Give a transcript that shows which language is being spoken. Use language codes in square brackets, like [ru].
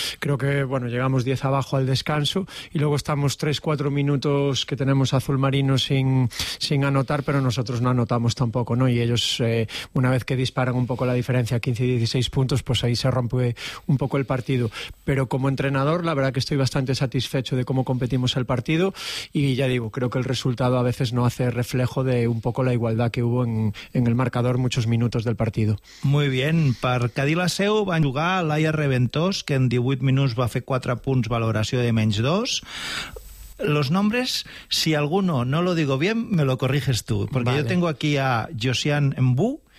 [es] Creo que, bueno, llegamos 10 abajo al descanso y luego estamos 3-4 minutos que tenemos Azul Marino sin anotar, pero nosotros no anotamos tampoco, ¿no? Y ellos, una vez que disparan un poco la diferencia, 15-16 puntos, pues ahí se rompe un poco el partido. Pero como entrenador, la verdad que estoy bastante satisfecho de cómo competimos el partido y ya digo, creo que el resultado a veces no hace reflejo de un poco la igualdad que hubo en el marcador muchos minutos del partido. Muy bien, [ca] per Cadí la Seu van jugar Laia Reventós, que en 18 minuts va fer 4 punts, valoració de menys 2. [es] Los nombres, si alguno no lo digo bien, me lo corriges tú, porque vale. Yo tengo aquí a Josian Mbu.